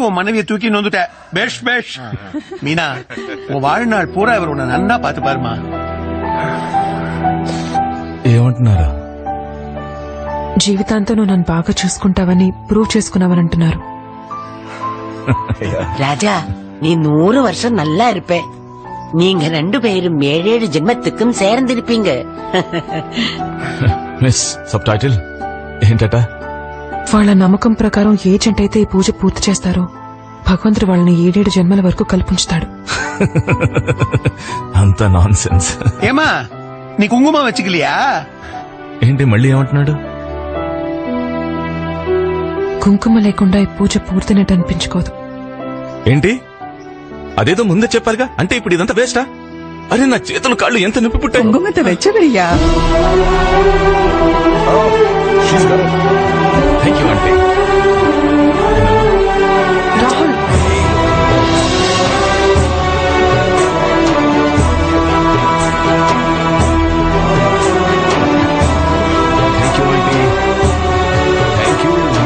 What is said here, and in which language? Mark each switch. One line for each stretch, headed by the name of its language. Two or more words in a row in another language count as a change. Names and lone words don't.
Tamil: உன் மனைவியை தூக்கி நொந்துட்ட பேஷ் பேஷ் மீனா உன் வாழ்நாள் பூரா இவர் உன்னை நன்னா பாத்து பாருமா.
Telugu: ఏమంటున్నారా? జీవితాంతం నువ్వు నన్ను బాగా చూసుకుంటావని ప్రూవ్ చేసుకున్నావని అంటున్నారు.
Tamil: ராஜா நீ 100 வருஷம் நல்லா இருப்ப. நீங்க 2 பேரும் 7 ஜென்மத்துக்கும் சேர்ந்திருப்பீங்க.
Telugu: మిస్ సబ్ టైటిల్ ఏంటట? వాళ్ళ నమ్మకం ప్రకారం ఏ జంట అయితే ఈ పూజ పూర్తి చేస్తారో భగవంతుడు వాళ్ళని 7 జన్మల వరకు కల్పించుతాడు. అంత నాన్ సెన్స్.
Tamil: ஏமா நீ குங்குமம் வச்சுக்கலையா?
Telugu: ఏంటి మళ్ళీ ఏమంటున్నాడు? కుంకుమ లేకుండా ఈ పూజ పూర్తినట్టు అనిపించుకోదు. ఏంటి? అదేదో ముందే చెప్పారుగా. అంటే ఇప్పుడు ఇదంతా వేస్టా? అరే నా చేతులు కాళ్ళు ఎంత నొప్పి పుట్టాయి.
Tamil: குங்குமத்தை வச்சவரியா?
English: thank you
Telugu: అంటే రాహుల్
English: thank you
Telugu: అంటే
English: thank you.